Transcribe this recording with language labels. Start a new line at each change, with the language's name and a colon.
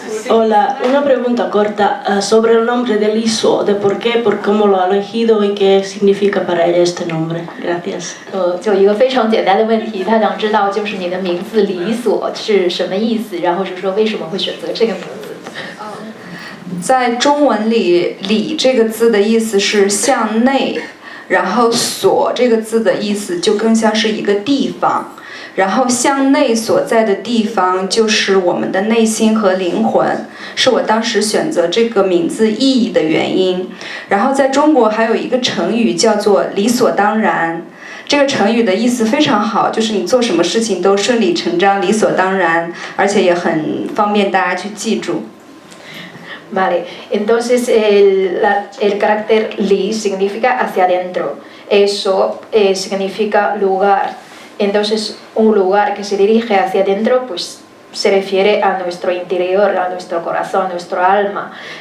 Spanish: Hola, una pregunta corta sobre el nombre de Li Suo, de por qué, por cómo lo ha elegido y qué significa para ella este nombre. Gracias.
Chinese: 就一个非常简单的问题，他想知道就是你的名字李所是什么意思，然后是说为什么会选择这个名字。在中文里，里这个字的意思是向内，然后所这个字的意思就更像是一个地方。然后向内所在的地方就是我们的内心和灵魂，是我当时选择这个名字意义的原因。然后在中国还有一个成语叫做理所当然，这个成语的意思非常好，就是你做什么事情都顺理成章，理所当然，而且也很方便大家去记住。
Spanish: Vale, entonces el carácter li significa hacia adentro, eso significa lugar.Entonces, un lugar que se dirige hacia adentro, pues se refiere a nuestro interior, a nuestro corazón, a nuestro alma.